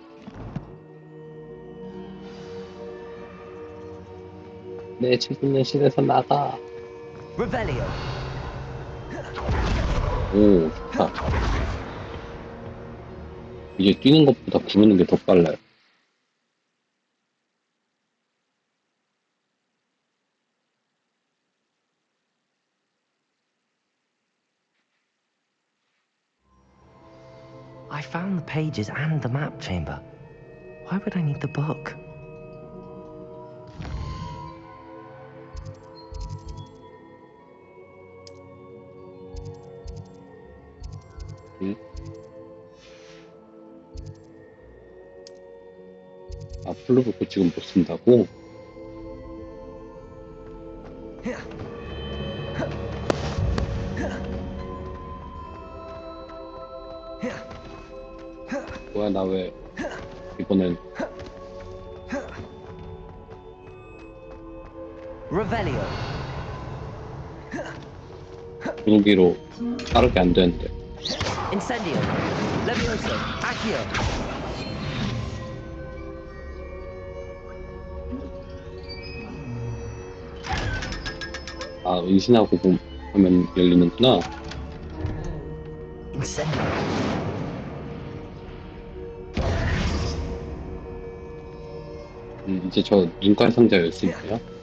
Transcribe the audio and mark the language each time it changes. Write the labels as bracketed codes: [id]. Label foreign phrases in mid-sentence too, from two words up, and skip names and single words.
[ko] 내 책임의 실에서 나가. Revelio. 오, 좋다. 이제 뛰는 것보다 구르는 게 더 빨라요. [en] I found the pages and the map chamber. Why would I need the book? [ko] 아, 플루브코 지금 못 쓴다고? 뭐야, 나 왜 이번엔 Revelio. 분위기로 빠르게 안 되는데. Incendio. Levioso. Accio. 아, 은신하고 하면 열리는구나. Incendio. 이제 저 눈깔 상자 열 수 있나요?